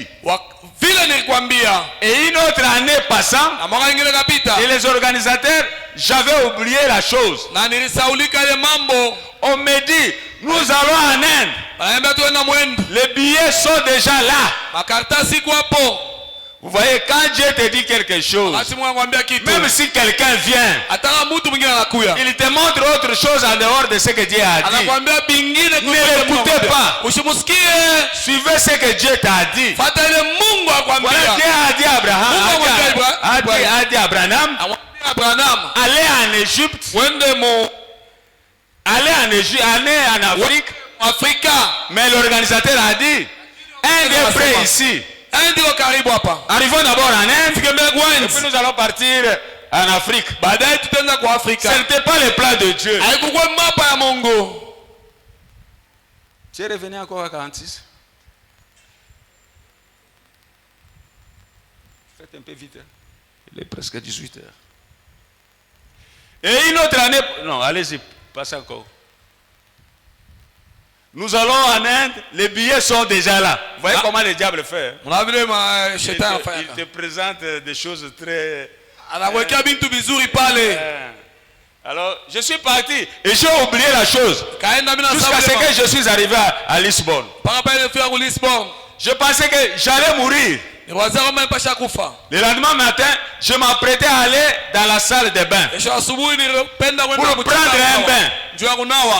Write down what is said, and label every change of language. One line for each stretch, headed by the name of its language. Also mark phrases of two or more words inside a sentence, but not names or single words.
French: Et une autre année passant, et les organisateurs, j'avais oublié la chose. On me dit, nous allons en Inde. Les billets sont déjà là. Vous voyez, quand Dieu te dit quelque chose,
Swahili: wakati Mungu anakuambia kitu,
French: même si quelqu'un vient,
Swahili: ataka mtu mwingine anakuya,
French: il te montre autre chose en dehors de ce que Dieu a dit.
Swahili: anakuambia bingine,
French: Ne l'écoutez pas.
Swahili: usimusikie,
French: Suivez ce que Dieu t'a dit.
Swahili: fata ile Mungu
French: Voilà,
Swahili: akwambia.
French: Dieu a dit à Abraham, a dit à Abraham,
Swahili: Amwambia Abraham,
French: allez en Égypte, allez en Afrique.
Swahili: Afrika,
French: Mais l'organisateur a dit, un des près ici.
Swahili: ndio karibu hapa.
French: Arrivons d'abord en Inde,
Swahili: Fike mbele
French: et puis
Swahili: kwanza,
French: nous allons partir en Afrique.
Swahili: baadaye tutaenda kwa Afrika.
French: Ce n'était pas le plan de Dieu.
Swahili: Haikuwa mapa ya Mungu.
French: Tu es revenu encore à 46. Faites un peu vite. Hein. Il est presque 18 heures. Et une autre année. Non, allez-y, passez encore. Nous allons en Inde, les billets sont déjà là. Vous voyez comment le diable fait. Hein? Il te présente des choses très.
Swahili: Anakuwekea bintu vizuri pale.
French: Alors, je suis parti et j'ai oublié la chose. Jusqu'à ce que je suis arrivé à Lisbonne. Je pensais que j'allais mourir. Le lendemain matin, je m'apprêtais à aller dans la salle de bain pour prendre un bain.